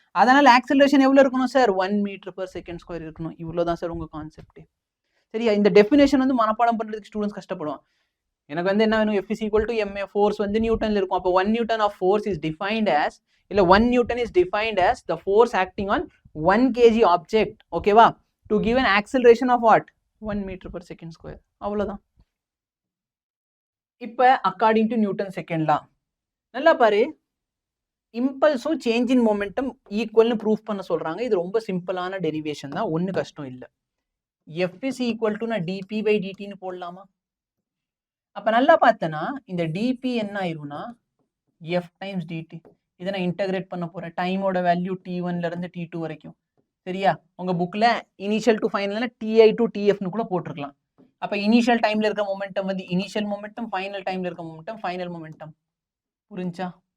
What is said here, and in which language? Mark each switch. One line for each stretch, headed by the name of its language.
Tamil: அதனால ஆக்சலரேஷன் எவ்வளவு இருக்கணும் sir, 1 metre per second square இருக்கணும். இவ்வளவுதான் சார் உங்க கான்செப்ட். சரியா? இந்த டெஃபினேஷன் வந்து மனப்பாடம் பண்றதுக்கு ஸ்டூடெண்ட்ஸ் கஷ்டப்படுவாங்க. எனக்கு வந்து என்ன வேணும்,
English: F is equal to ma, force வந்து நியூட்டன்ல இருக்கும். அப்போ 1 newton of force is defined as, இல்ல 1 newton is defined as the force acting on 1 kg object.
Tamil: ஓகேவா?
English: to give an acceleration of what, 1 meter per second square.
Tamil: அவ்வளவுதான். இப்போ according to Newton second law நல்லா பாரு, இம்பல்ஸும் change in momentum ஈக்குவல்னு proof பண்ண சொல்றாங்க. இது ரொம்ப சிம்பிளான டெரிவேஷன் தான், ஒன்றும் கஷ்டம் இல்லை.
English: F is equal to நான் dp by dt
Tamil: ன்னு போடலாமா? அப்ப நல்லா பார்த்தனா இந்த dp என்ன ஆயிரும்னா f டைம்ஸ் dt. இதை நான் இன்டகிரேட் பண்ண போறேன். டைமோட வேல்யூ t1ல இருந்து t2 வரைக்கும். சரியா? உங்க புக்ல இனிஷியல் டு ஃபைனல்னா ti டு tfன்னு கூட போட்டிருக்கலாம். அப்ப இனிஷியல் டைம்ல இருக்க மொமெண்டம் வந்து இனிஷியல் மொமெண்டம், ஃபைனல் டைம்ல இருக்க மொமெண்டம் ஃபைனல் மொமெண்டம். புரிஞ்சா?